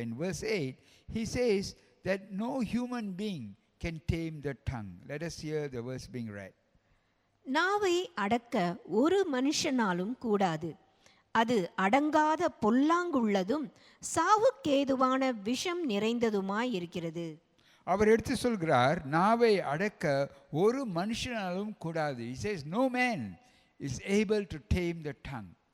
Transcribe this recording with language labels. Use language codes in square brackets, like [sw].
[en] In verse 8 he says that no human being can tame the tongue. Let us hear the verse being read. [ta] நாவை அடக்க ஒரு மனுஷனாலும் கூடாது, அது அடங்காத பொல்லாங்குள்ளதும் சாவுக்கேதுவான விஷம் நிறைந்ததுமாய் இருக்கிறது. அவர் எடுத்து சொல்கிறார், நாவை அடக்க ஒரு மனுஷனாலும் கூடாது. [en] He says no man is able to tame the tongue.